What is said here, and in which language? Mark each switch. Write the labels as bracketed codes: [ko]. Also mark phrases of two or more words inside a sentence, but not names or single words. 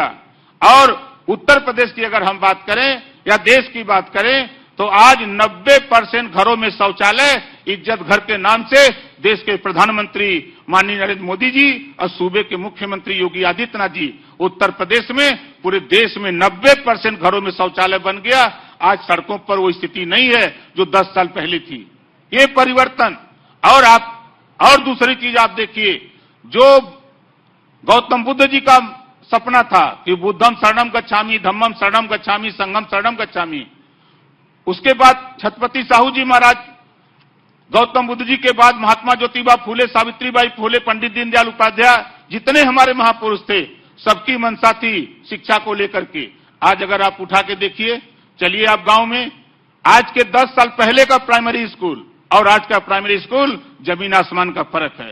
[hi] और उत्तर प्रदेश की अगर हम बात करें या देश की बात करें, तो आज 90% घरों में शौचालय इज्जत घर के नाम से देश के प्रधानमंत्री माननीय नरेंद्र मोदी जी और सूबे के मुख्यमंत्री योगी आदित्यनाथ जी उत्तर प्रदेश में पूरे देश में 90% घरों में शौचालय बन गया। आज सड़कों पर वो स्थिति नहीं है जो 10 साल पहले थी। ये परिवर्तन। और दूसरी चीज आप देखिए, जो गौतम बुद्ध जी का सपना था कि [pi] बुद्धम शरणम गच्छामि, धम्मम शरणम गच्छामि, संघम शरणम गच्छामि, [hi] उसके बाद छत्रपति साहू जी महाराज, गौतम बुद्ध जी के बाद महात्मा ज्योतिबा फूले, सावित्रीबाई फूले, पंडित दीनदयाल उपाध्याय, जितने हमारे महापुरुष थे, सबकी मंशा थी शिक्षा को लेकर के। आज अगर आप उठा के देखिए, चलिए आप गांव में, आज के 10 साल पहले का प्राइमरी स्कूल और आज का प्राइमरी स्कूल जमीन आसमान का फर्क है।